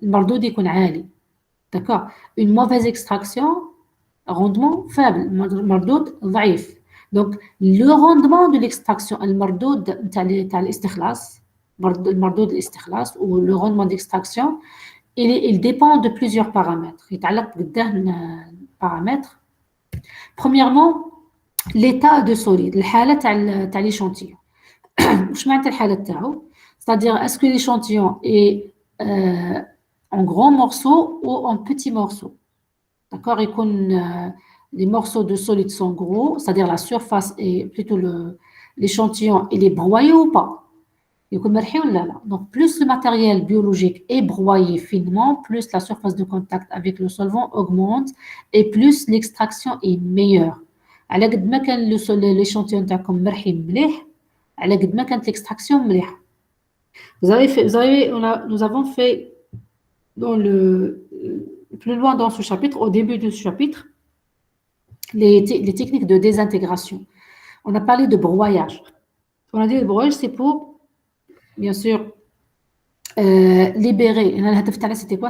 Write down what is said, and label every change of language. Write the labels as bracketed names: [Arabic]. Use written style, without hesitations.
[Arabic] المردود يكون عالي. [French] D'accord? Une mauvaise extraction, rendement faible. [Arabic] المردود ضعيف. [French] Donc, le rendement de l'extraction, [Arabic] المردود تاع الاستخلاص, المردود الاستخلاص [French] ou le rendement d'extraction, il dépend de plusieurs paramètres. [Arabic] يتعلق بقداه paramètres. [French] Premièrement, l'état de solide, [Arabic] الحالة تاع [French] l'échantillon. [Arabic] واش معناتها الحالة تاعو؟ [French] C'est-à-dire, est-ce que l'échantillon est en grands morceaux ou en petits morceaux? D'accord? Et quand les morceaux de solide sont gros, c'est-à-dire la surface et plutôt l'échantillon, il est broyé ou pas? Donc, plus le matériel biologique est broyé finement, plus la surface de contact avec le solvant augmente et plus l'extraction est meilleure. [Arabic] على قد ما كان l'échantillon تاعكم مرحي مليح على قد ما كانت l'extraction مليحة. [French] Nous avons fait plus loin dans ce chapitre, au début de ce chapitre, les techniques de désintégration. On a parlé de broyage. On a dit le broyage, c'est pour, bien sûr, libérer. C'était quoi?